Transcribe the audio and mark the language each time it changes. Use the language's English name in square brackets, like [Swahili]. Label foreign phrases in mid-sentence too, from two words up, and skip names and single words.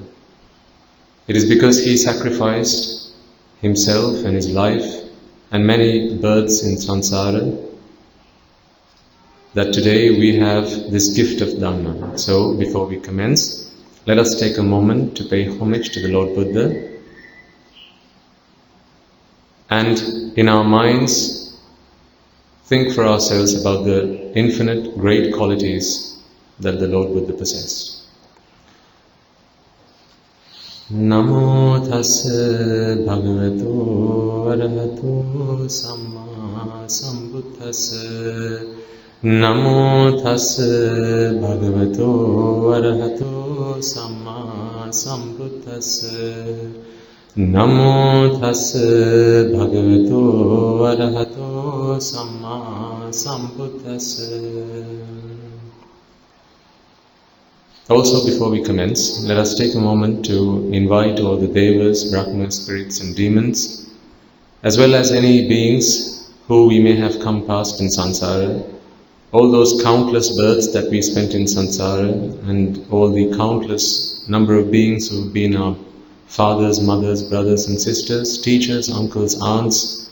[English] It is because He sacrificed Himself and His life and many births in samsara that today we have this gift of Dhamma. So before we commence, let us take a moment to pay homage to the Lord Buddha and in our minds think for ourselves about the infinite great qualities that the Lord Buddha possessed. [Pali] Namo tassa bhagavato arahato samma sambuddhassa. Namo tassa bhagavato arahato samma sambuddhassa. Namo tassa bhagavato arahato samma sambuddhassa. [English] Also, before we commence, let us take a moment to invite all the devas, brahmas, spirits and demons, as well as any beings who we may have come past in samsara, all those countless births that we spent in samsara, and all the countless number of beings who have been our fathers, mothers, brothers and sisters, teachers, uncles, aunts.